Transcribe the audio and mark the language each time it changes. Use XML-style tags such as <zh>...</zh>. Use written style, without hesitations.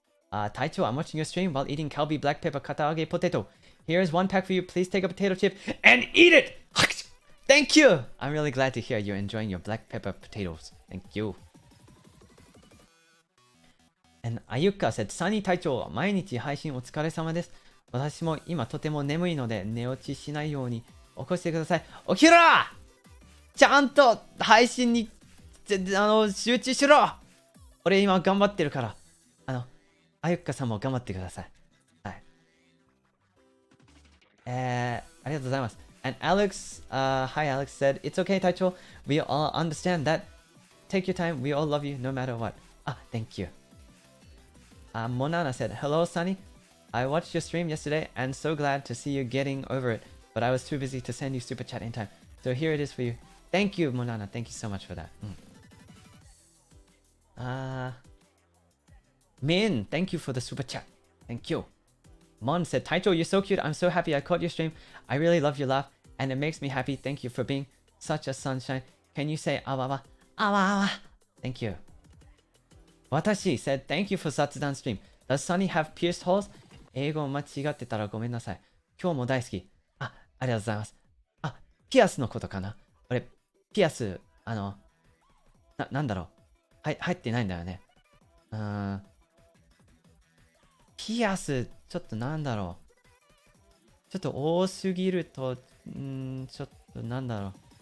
<en>Taicho, I'm watching your stream while eating Calbee black pepper kataage potato. Here's one pack for you. Please take a potato chip and eat it! Thank you! I'm really glad to hear you're enjoying your black pepper potatoes. Thank you. And Ayuka said, Sunny Taicho,</en> <ja>毎日配信お疲れ様です。私も今とても眠いので寝落ちしないように起こしてください。起きろちゃんと配信に集中しろ俺今頑張ってるから。あゆっかさんも頑張ってください。はい。ありがとうございます。</ja> <en>And Alex, hi Alex said, it's okay, Taicho. We all understand that. Take your time. We all love you no matter what. Thank you. Monana said, hello, Sunny. I watched your stream yesterday and so glad to see you getting over it. But I was too busy to send you super chat in time. So here it is for you. Thank you, Monana. Thank you so much for that. Min, thank you for the super chat. Thank you. Mon said, Taicho, you're so cute. I'm so happy I caught your stream. I really love your laugh and it makes me happy. Thank you for being such a sunshine. Can you say awa? Thank you. Watashi said, thank you for ZATSUDAN stream. Does Sunny have pierced holes?</en> <ja>英語間違ってたらごめんなさい。今日も大好き。ありがとうございます。ピアスのことかな俺、ピアス、なんだろう。入ってないんだよね。ピアス、ちょっとなんだろう。ちょっと多すぎると、ちょっとなんだろう。</ja>